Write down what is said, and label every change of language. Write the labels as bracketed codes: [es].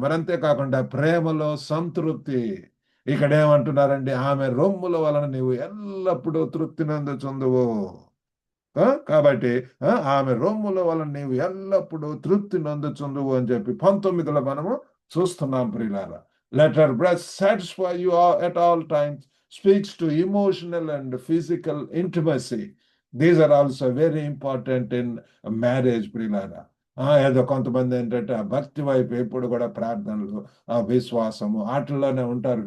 [te] మరి అంతేకాకుండా ప్రేమలో సంతృప్తి. ఇక్కడ ఏమంటున్నారండి, ఆమె రొమ్ముల వలన నీవు ఎల్లప్పుడూ తృప్తి నందుచుందువు. కాబట్టి ఆమె రొమ్ముల వలన నీవు ఎల్లప్పుడూ తృప్తి నందుచుందువు అని చెప్పి 19లో మనము చూస్తున్నాం ప్రియులారా. [en] Let her breast satisfy you at all times speaks to emotional and physical intimacy. These are also very important in marriage ప్రియులారా. [te] ఏదో కొంతమంది ఏంటంటే ఆ భక్తి వైపు ఎప్పుడు కూడా ప్రార్థనలు, ఆ విశ్వాసము వాటిల్లోనే ఉంటారు.